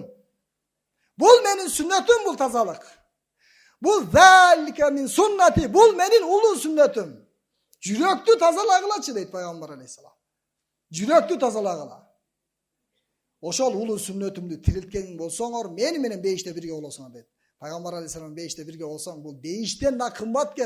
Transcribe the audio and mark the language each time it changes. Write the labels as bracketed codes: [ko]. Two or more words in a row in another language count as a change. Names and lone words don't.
[ky] Бул менин сүннөтүм, бул тазалык. [ar] Бул ذلك من سنتي, [ky] бул менин улуу сүннөтүм. Жүрөктү тазалагылачы дейт Пайгамбар алейхисалам. Жүрөктү тазалагыла. Ошол улуу сүннөтүмдү тирилткен болсоңор, мени менен бейиште бирге болосуңар дейт. Пайгамбар алейхисалам бейиште бирге болсоң, бул бейиштен да кымбат экен.